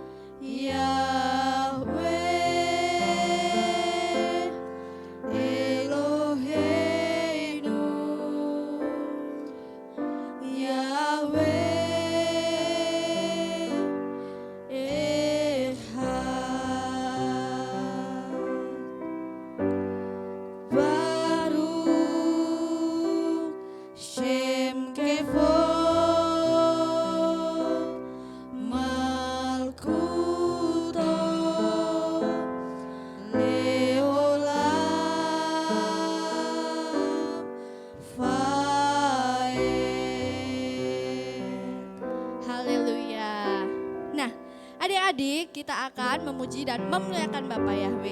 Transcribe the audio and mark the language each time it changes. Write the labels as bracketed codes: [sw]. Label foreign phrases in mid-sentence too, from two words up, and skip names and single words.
[he] יהוה אלוהינו, יהוה אחד, ברוך שם כבוד מלכותו לעולם ועד. [id] Haleluya. Nah, adik-adik, kita akan memuji dan memuliakan Bapak Yahweh.